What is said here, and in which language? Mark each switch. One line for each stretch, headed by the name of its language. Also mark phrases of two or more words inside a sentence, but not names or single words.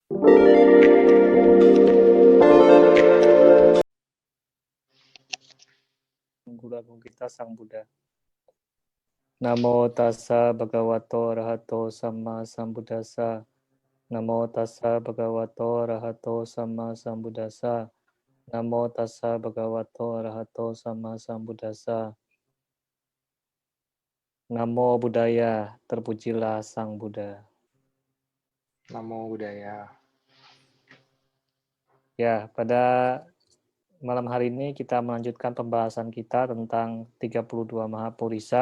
Indonesian: Guru Agung kita Sang Buddha.
Pali: Namo tassa bhagavato arahato samma sambuddhassa. Namo tassa bhagavato arahato samma sambuddhassa. Namo tassa bhagavato arahato samma sambuddhassa. Namo Buddhaya,
Indonesian: terpujilah Sang Buddha.
Pali: Namo Buddhaya.
Indonesian: Ya, pada malam hari ini kita melanjutkan pembahasan kita tentang 32 Mahapurisa.